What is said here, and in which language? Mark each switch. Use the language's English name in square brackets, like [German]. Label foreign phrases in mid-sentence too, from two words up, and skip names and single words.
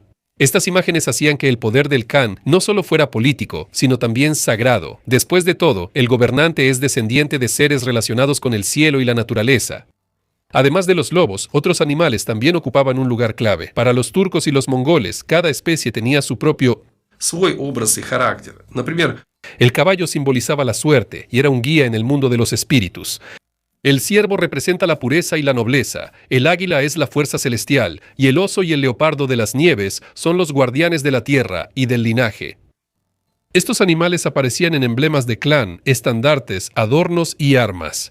[Spanish] Estas imágenes hacían que el poder del Khan no solo fuera político, sino también sagrado. Después de todo, el gobernante es descendiente de seres relacionados con el cielo y la naturaleza. Además de los lobos, otros animales también ocupaban un lugar clave. Para los turcos y los mongoles, cada especie tenía su propio [Russian] свой образ и характер. Например, [Spanish] El caballo simbolizaba la suerte y era un guía en el mundo de los espíritus. El ciervo representa la pureza y la nobleza, el águila es la fuerza celestial, y el oso y el leopardo de las nieves son los guardianes de la tierra y del linaje. Estos animales aparecían en emblemas de clan, estandartes, adornos y armas.